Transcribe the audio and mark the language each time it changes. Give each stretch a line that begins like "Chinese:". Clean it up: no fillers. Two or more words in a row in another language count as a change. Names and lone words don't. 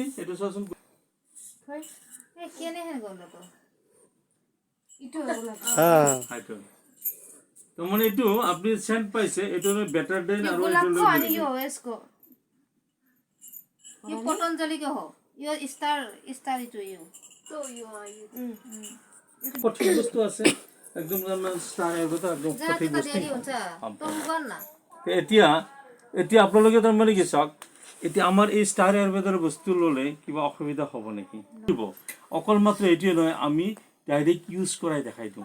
Assamese: এইটো চোৱাচোন, তাৰমানে এইটো আপুনি চেণ্ট পাইছে, এইটো
English: better than
Assamese: আৰু পতঞ্জলি কে हो यो स्टार स्टार इटो यो तो यो সঠিক বস্তু আছে একদম ষ্টাৰ আয়ুৰ্বেদৰ একদম সঠিক বস্তু। এতিয়া এতিয়া আপোনালোকে তাৰমানে কি চাওক, এতিয়া আমাৰ এই ষ্টাৰ আয়ুৰ্বেদৰ বস্তু ল'লে কিবা অসুবিধা হ'ব নেকি? অকল মাত্ৰ এইটোৱে নহয়, আমি
English: direct use
Assamese: কৰাই দেখাই দিওঁ।